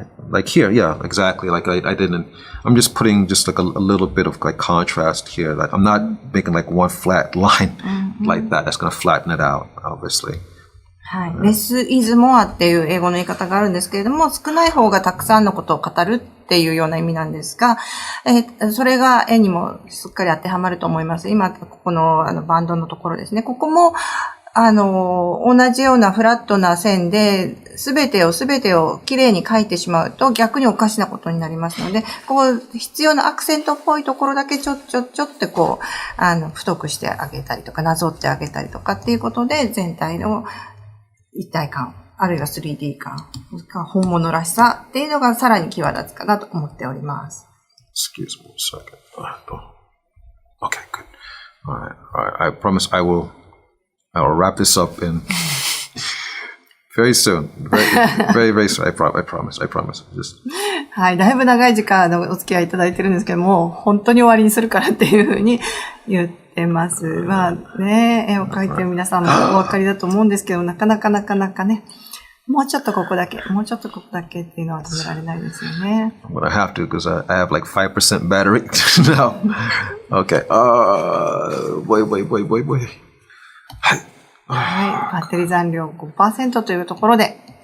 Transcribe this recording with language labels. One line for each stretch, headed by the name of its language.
English: Like here, yeah, exactly. Like I'm just putting just like a little bit of like contrast here. Like I'm not making like one flat line like that. That's gonna flatten it out, obviously.
Japanese: はい。
English: less is more
Japanese: っていう英語の言い方があるんですけれども、少ない方がたくさんのことを語るっていうような意味なんですが、それが絵にもすっかり当てはまると思います。今、ここのバンドのところですね。ここも、同じようなフラットな線で、すべてをきれいに描いてしまうと逆におかしなことになりますので、こう、必要なアクセントっぽいところだけちょってこう、太くしてあげたりとか、なぞってあげたりとかっていうことで、全体の一体感、あるいは 3D 感、本物らしさっていうのがさらに際立つかなと思っております。
English: Excuse me a second. Okay, good. All right. I promise I will wrap this up in very soon. Very, very soon. I promise. Just.
Japanese: はい。だいぶ長い時間お付き合いいただいてるんですけども、本当に終わりにするからっていうふうに言ってます。まあね、絵を描いてる皆さんもお分かりだと思うんですけど、なかなかね、もうちょっとここだけっていうのは止められないですよね。
English: But I have to because I have like 5% battery now. Okay. Wait.
Japanese: はい。はい。バッテリー残量 5% というところで。